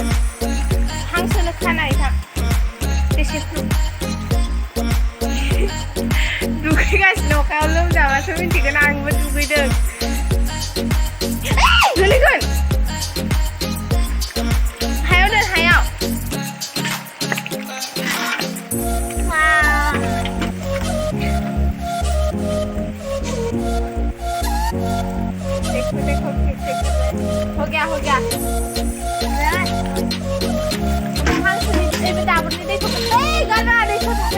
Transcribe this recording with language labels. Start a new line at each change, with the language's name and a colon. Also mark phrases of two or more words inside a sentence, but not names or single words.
Bodo: हांसोनो खाना इथां एसे दुगैगासिनो अखायाव लोमजाबासो मिन्थिगोन. आंबो दुगैदों. गोलैगोन हायाव दोन हायाव.
Hindi: देखो हो गया
Bodo: हांसोनि दाबोरनि दैखौ गारना दैखौ थादो.